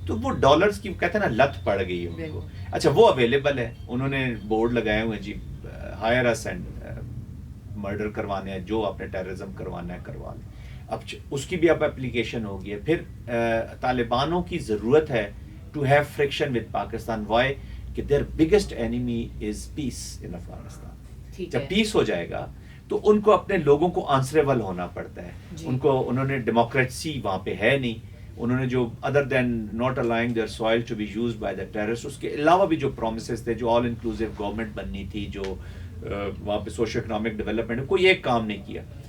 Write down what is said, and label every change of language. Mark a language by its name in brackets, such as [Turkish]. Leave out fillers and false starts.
[Urdu] تو وہ ڈالرز کی کہتے ہیں نا لت پڑ گئی ہے ان کو. اچھا وہ اویلیبل ہے, انہوں نے بورڈ لگائے ہوئے ہیں جی, [English] hire us and murder [Urdu] کروانے ہیں, جو آپ نے ٹیررزم کروانا ہے کروا لیں. اب اس کی بھی اب اپلیکیشن ہوگی ہے. پھر طالبانوں کی ضرورت ہے [English] to have friction with Pakistan. Why? [Urdu] کہ [English] their biggest enemy is peace in Afghanistan. [Urdu] جب پیس ہو جائے گا تو ان کو اپنے لوگوں کو آنسریبل ہونا پڑتا ہے. ان کو, انہوں نے ڈیموکریسی وہاں پہ ہے نہیں, انہوں نے جو [English] other than not allowing their soil to be used by the terrorists, [Urdu] اس کے علاوہ بھی جو پرومسز تھے, جو آل انکلوسیو گورنمنٹ بننی تھی, جو وہاں پہ سوشو اکنامک ڈیولپمنٹ, کوئی ایک کام نہیں کیا.